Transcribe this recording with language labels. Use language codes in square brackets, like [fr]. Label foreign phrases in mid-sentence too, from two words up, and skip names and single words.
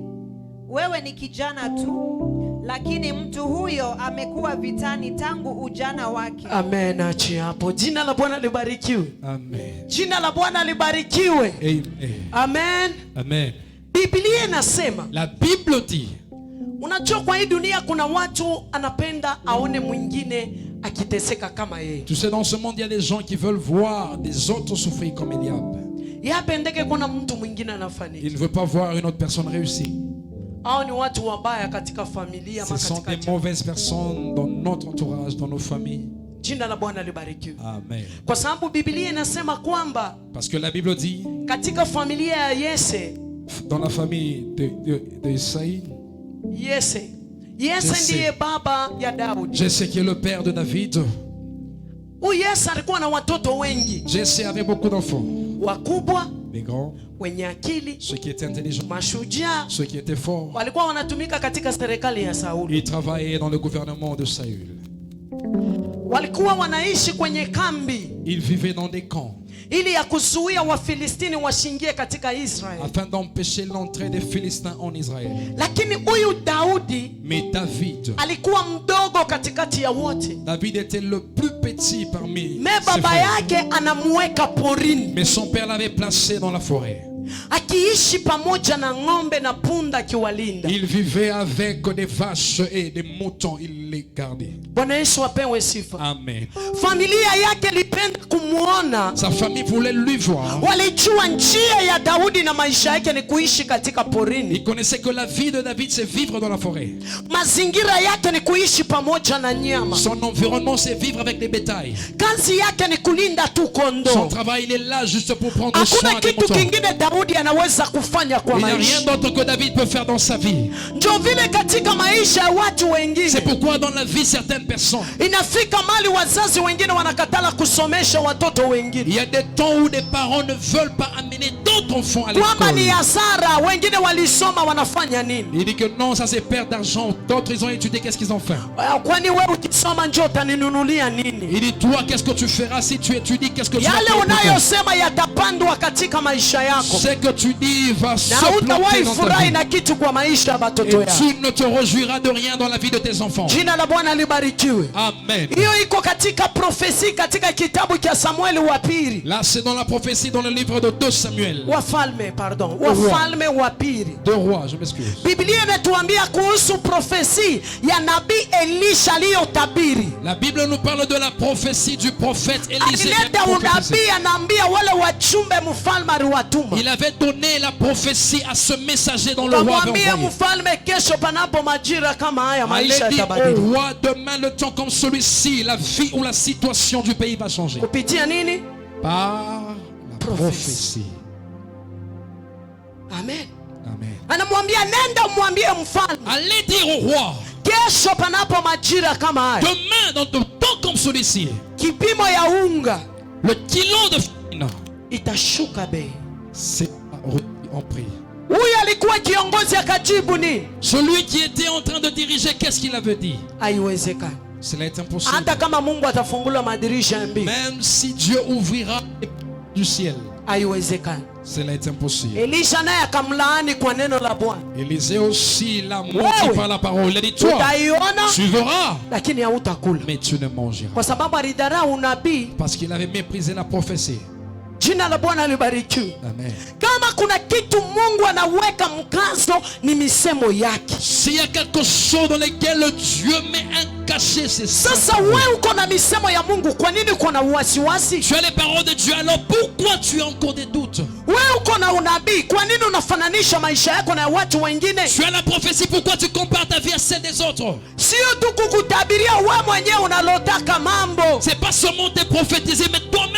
[sw] Wewe ni kijana tu, lakini mtu huyo amekuwa vitani tangu ujana wake. Amen. Achi hapo. Jina la Bwana libarikiwe. Amen. Jina la Bwana libarikiwe. Amen. Amen. Amen. Biblia inasema, [fr] la Bible dit, [sw] unajua kwa hii dunia kuna watu anapenda aone mwingine akiteseka kama yeye. [fr] Tu sais, dans ce monde il y a des gens qui veulent voir des autres souffrir comme Eliab. [sw] Yapendeke kuna mtu mwingine anafanikiwa. [fr] Il ne veut pas voir une autre personne réussir. [sw] Hao ni watu wabaya katika familia, [fr] Ce sont des mauvaises personnes dans notre entourage, dans nos familles. [sw] Jina la Bwana libarikiwe. Amen. Kwa sababu Biblia inasema kwamba [fr] Parce que la Bible dit, [sw] katika familia ya Yese, [fr] dans la famille de Isaïe, [sw] Yese ndiye baba ya Daudi. [fr] Jesse qui est le père de David. [sw] Huyu Yese alikuwa na watoto wengi. [fr] Jesse avait beaucoup d'enfants. [sw] Wakubwa, [fr] Les grands, [sw] wenye akili, [fr] ceux qui étaient intelligents, [sw] mashujaa, [fr] ceux qui étaient forts. [sw] walikuwa wanatumika katika serikali ya Sauli. [fr] Ils travaillaient dans le gouvernement de Saül. [sw] Walikuwa wanaishi kwenye kambi [fr] Ils vivaient dans des camps [sw] ili ya kuzuia Wafilistini washingie katika Israeli. [fr] afin d'empêcher l'entrée des Philistins en Israël. [sw] Lakini huyu Daudi, [fr] Mais David, [sw] alikuwa mdogo katikati ya wote. [fr] David était le plus petit parmi Me ses [sw] baba [fr] frères. [sw] yake anamuweka porini. [fr] Mais son père l'avait placé dans la forêt. [sw] akiishi pamoja na ng'ombe na punda akiwalinda. [fr] Il vivait avec des vaches et des moutons, il les gardait. [sw] Bwana Yesu apewe sifa. Amen. Familia yake ilipenda kumuona. [fr] Sa famille voulait lui voir. [sw] Walijua njia ya Daudi na maisha yake ni kuishi katika porini. [fr] Il connaissait que la vie de David c'est vivre dans la forêt. [sw] Mazingira yake ni kuishi pamoja na nyama. [fr] Son environnement c'est vivre avec des bétails. [sw] Kazi yake ni kulinda tu kondoo. [fr] Son travail il est là juste pour prendre soin [sw] Hakuna [fr] des [sw] kitu [fr] moutons. [sw] kingine Daudi anaweza kufanya kwa [fr] Il n'y a [sw] maisha. [fr] rien d'autre que David peut faire dans sa vie. [sw] Ndio vile katika maisha ya watu wengine. [fr] C'est pourquoi dans la vie certaines personnes, [sw] Inafika mali wazazi wengine wanakatala kusomesha watoto wengine. [fr] il y a des temps où des parents ne veulent pas amener d'autres enfants à [sw] Kwamba ni [fr] l'école. [sw] hasara, wengine walisoma wanafanya nini? [fr] Il dit que non, ça c'est perte d'argent. D'autres ils ont étudié, qu'est-ce qu'ils ont fait? [sw] Kwani wewe ukisoma njoo utaninunulia nini? [fr] Il dit toi, qu'est-ce que tu feras si tu étudies? Qu'est-ce que tu vas [sw] Yale [fr] faire pour toi? [sw] unayosema yatapandwa katika maisha yako. [fr] Ce que tu dis va se [sw] Na [fr] planter [sw] hutawahi [fr] dans ta [sw] furahi [fr] vie. [sw] na kitu kwa maisha ya [fr] Et [sw] watoto yako. [fr] tu ne te réjouiras de rien dans la vie de tes enfants. [sw] Jina la Bwana libarikiwe. Amen. Hiyo iko katika profesi katika kitabu cha Samueli wa pili. [fr] Là, c'est dans la prophétie dans le livre de 2 Samuel. [sw] Wafalme, pardon. Wafalme wa pili. [fr] 2 rois, je m'excuse. [sw] Biblia inatuambia kuhusu profesi ya nabii Elisha aliyotabiri. [fr] La Bible nous parle de la prophétie du prophète Élisée. [sw] Alileta unabii, anaambia wale wajumbe mfalme aliwatuma. [fr] Il avait donné la prophétie à ce messager dont le roi avait [sw] Kamwambia [fr] envoyé. [sw] mfalme, kesho panapo majira kama haya maisha [fr] Allez dire [sw] yatabadilika. [fr] au roi, demain le temps comme celui-ci, la vie ou la situation du pays va changer. [sw] Kupitia nini? [fr] Par la prophétie. [sw] Amen. Amen. Anamwambia nenda umwambie mfalme, [fr] Allez dire au roi, [sw] kesho panapo majira kama haya, [fr] demain dans un temps comme celui-ci, [sw] kipimo ya unga [fr] le kilo de farine, [sw] itashuka bei. [fr] c'est en prix. [sw] Huyu alikuwa kiongozi akajibu nini? [fr] Celui qui était en train de diriger, qu'est-ce qu'il avait dit? [sw] Haiwezekani. [fr] Cela est impossible. [sw] Hata kama Mungu atafungula madirisha ya mbingu, [fr] Même si Dieu ouvrira les portes du ciel, [sw] haiwezekani. [fr] cela est impossible. [sw] Elisha naye akamlaani kwa neno la Bwana. [fr] Élisée aussi l'a menti [sw] Wewe, [fr] par la parole. Il a dit, toi, [sw] utaiona [fr] tu verras, [sw] lakini hautakula, [fr] mais tu ne mangeras. [sw] kwa sababu alidharau unabii. [fr] Parce qu'il avait méprisé la prophétie. [sw] Jina la Bwana libarikiwe. Amen. Kama kuna kitu Mungu anaweka mkazo ni misemo yake. [fr] S'il y a quelque chose dans lequel Dieu met un cachet, c'est ça. [sw] Sasa wewe uko na misemo ya Mungu, kwa nini uko na wasiwasi? [fr] Tu as les paroles de Dieu, alors pourquoi tu as encore des doutes? [sw] Wewe uko na unabii, kwa nini unafananisha maisha yako na watu wengine? [fr] Tu as la prophétie, pourquoi tu compares ta vie à celle des autres? [sw] Sio tu kukutabiria wewe mwenyewe unalotaka mambo. [fr] C'est pas seulement te prophétiser, mais toi-même